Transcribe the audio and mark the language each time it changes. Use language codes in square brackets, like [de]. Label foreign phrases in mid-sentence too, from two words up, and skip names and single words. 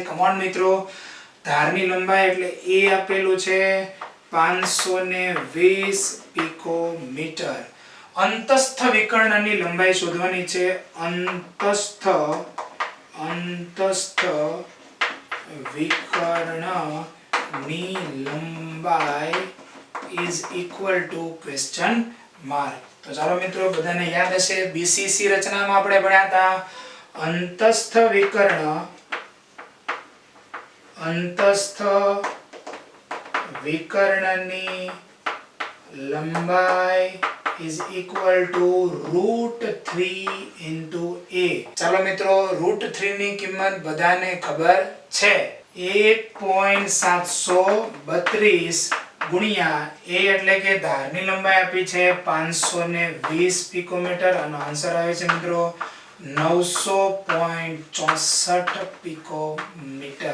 [gu] કમોન મિત્રો, ધારની લંબાઈ એટલે એ આપેલું છે 520 પિકોમીટર. અંતસ્થ વિકર્ણની લંબાઈ શોધવાની છે. અંતસ્થ વિકર્ણની લંબાઈ [en] is equal to question mark. [gu] તો ચાલો મિત્રો, બધાને યાદ હશે બીસીસી રચનામાં આપણે ભણ્યા હતા અંતસ્થ વિકર્ણની લંબાઈ [en] is equal to √3 into a. [gu] ચાલો મિત્રો, √3 ની કિંમત બધાને ખબર છે. 1.732 ગુણ્યા a એટલે કે ધારની લંબાઈ આપી છે 520 પિકોમીટર અને આન્સર આવે છે મિત્રો 900.64 પિકોમીટર.